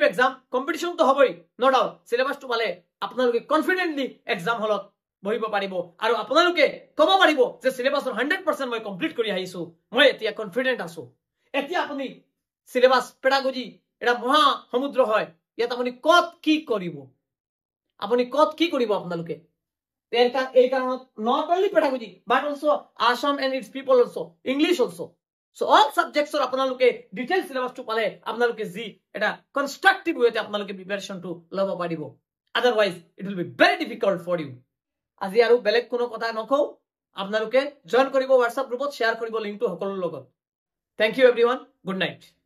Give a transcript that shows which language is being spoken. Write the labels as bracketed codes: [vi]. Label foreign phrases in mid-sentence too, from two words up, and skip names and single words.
[en] exam competition [as] তো হবই [en] no doubt [as] সিলেবাসটো পালে আপোনালোকে কনফিডেন্টলি [en] exam hall [as] বহিব পাৰিব আৰু আপোনালোকে ক'ব পাৰিব যে সিলেবাসৰ 100% মই কমপ্লিট কৰি আহিছো মই এতিয়া কনফিডেন্ট আছো এতিয়া আপুনি [en] syllabus pedagogy [as] এটা মহা সমুদ্ৰ হয় ইয়াত আপুনি কত কি কৰিব আপোনালোকে এই কাৰণত not [en] only pedagogy but also Assam and its people also English also so all subjects are আপোনালোকে detailed syllabus to [as] পালে আপোনালোকে জি এটা [en] constructive way [as] তে আপোনালোকে [en] preparation to [as] লব পাৰিব [en] otherwise it will be very difficult for you [as] আজি আৰু বেলেগ কোনো কথা নকও আপোনালোকে জয়েন কৰিব WhatsApp গ্ৰুপত শেয়াৰ কৰিব লিংকটো সকলোৰ লগত [en] thank you everyone good night